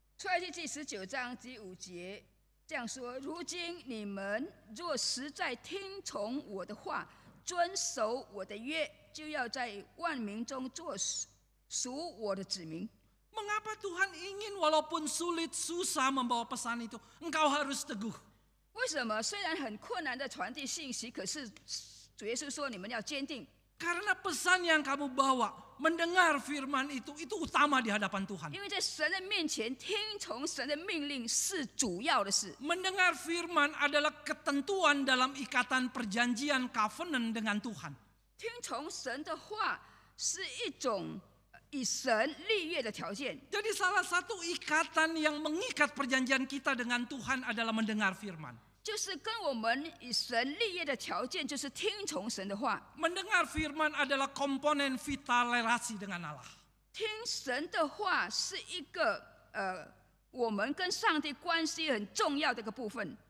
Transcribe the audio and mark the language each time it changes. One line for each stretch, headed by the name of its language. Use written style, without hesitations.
Chinese: 出埃及记19章第5节这样说：如今你们若实在听从我的话，遵守我的约，就要在万民中做属我的子民。
Indonesian: Mengapa Tuhan ingin walaupun sulit, susah membawa pesan itu, engkau harus teguh?
Chinese: 为什么虽然很困难的传递信息，可是主耶稣说你们要坚定？
Indonesian: Karena pesan yang kamu bawa, mendengar firman itu utama di hadapan Tuhan.
Chinese: 因为在神的面前听从神的命令是主要的事。
Indonesian: Mendengar firman adalah ketentuan dalam ikatan perjanjian covenant dengan Tuhan.
Chinese: 听从神的话是一种以神立约的条件。
Indonesian: Jadi salah satu ikatan yang mengikat perjanjian kita dengan Tuhan adalah mendengar firman.
Chinese: 就是跟我们以神立约的条件，就是听从神的话。
Indonesian: Mendengar firman adalah komponen vital relasi dengan Allah.
Chinese: 听神的话是一个我们跟上帝关系很重要的一个部分。